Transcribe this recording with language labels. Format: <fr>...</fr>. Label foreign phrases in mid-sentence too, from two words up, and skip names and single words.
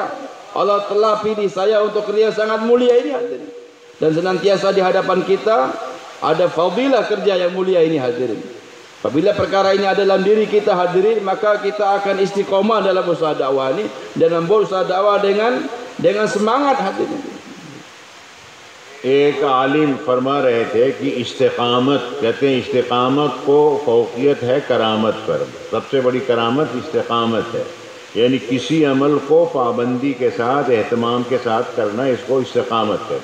<ms>Allah telah pilih saya untuk kerja sangat mulia ini hadirin. Dan senantiasa di hadapan kita ada fadilah kerja yang mulia ini hadirin. Apabila perkara ini ada dalam diri kita hadirin, maka kita akan istiqomah dalam usaha dakwah ini dan membuat usaha dakwah dengan semangat hadirin.</ms> <hi>एक आलिम फरमा रहे थे कि इस्तिकामत, कहते हैं इस्तिकामत को फौकियत है करामत पर। सबसे बड़ी करामत इस्तिकामत है, यानी किसी अमल को पाबंदी के साथ, एहतमाम के साथ करना, इसको इस्तिकामत है।</hi>